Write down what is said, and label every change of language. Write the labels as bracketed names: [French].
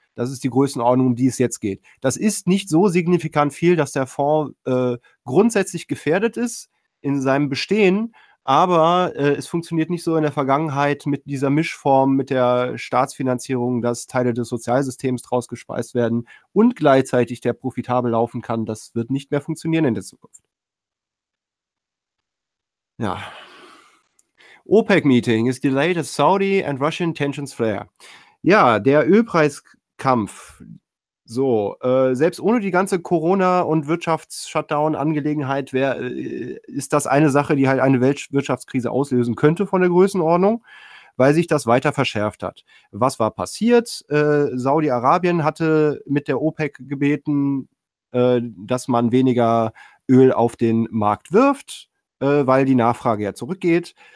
[German] Das ist die Größenordnung, um die es jetzt geht. Das ist nicht so signifikant viel, dass der Fonds grundsätzlich gefährdet ist in seinem Bestehen, aber es funktioniert nicht so in der Vergangenheit mit dieser Mischform, mit der Staatsfinanzierung, dass Teile des Sozialsystems draus gespeist werden und gleichzeitig der profitabel laufen kann. Das wird nicht mehr funktionieren in der Zukunft. Ja. [English] OPEC-Meeting is delayed as Saudi and Russian tensions flare. [German] Ja, der Ölpreiskampf. So, selbst ohne die ganze Corona- und Wirtschafts-Shutdown-Angelegenheit ist das eine Sache, die halt eine Weltwirtschaftskrise auslösen könnte von der Größenordnung, weil sich das weiter verschärft hat. Was war passiert? Saudi-Arabien hatte mit der OPEC gebeten, dass man weniger Öl auf den Markt wirft, weil die Nachfrage ja zurückgeht.